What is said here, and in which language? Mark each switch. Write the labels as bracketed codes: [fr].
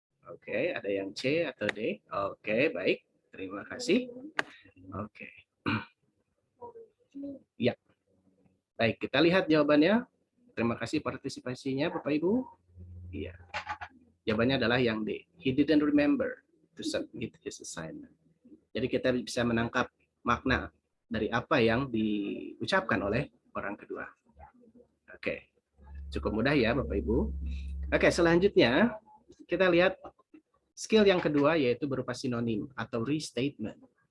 [id] Oke, ada yang C atau D. Oke, baik. Terima kasih. Oke. Baik, kita lihat jawabannya. Terima kasih partisipasinya Bapak Ibu. Iya. Jawabannya adalah yang D. [en] He didn't remember to submit his assignment. [id] Jadi kita bisa menangkap makna dari apa yang diucapkan oleh orang kedua. Oke. Cukup mudah ya Bapak Ibu. Oke, selanjutnya kita lihat skill yang kedua yaitu berupa sinonim atau restatement.